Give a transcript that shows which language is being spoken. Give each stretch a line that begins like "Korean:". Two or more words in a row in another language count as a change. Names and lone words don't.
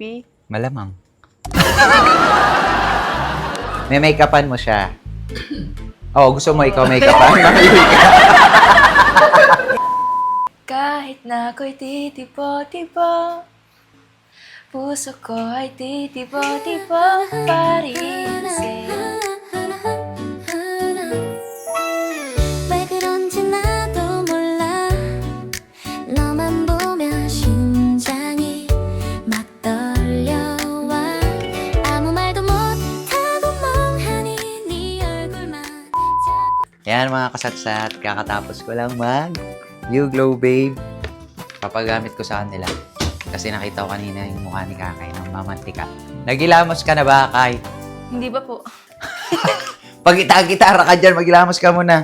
Filipino: Malamang. May make-upan mo siya. Oh, gusto mo ikaw make-upan? Kahit na ako'y titipo-tipo, puso ko ay titipo-tipo pa rin sa'yo.
Korean: 왜 그런지 나도 몰라 너만 보면 심장이 막 떨려와 아무 말도 못하고 멍하니 네 얼굴만
Filipino: Yan mga kasatsat, kakatapos ko lang You Glow Babe. Papagamit ko sa kanila. Kasi nakita ko kanina yung mukha ni Kakay ng mamantika. Nagilamos ka na ba, Kay? Hindi ba po? Pag gitara ka dyan, magilamos ka muna.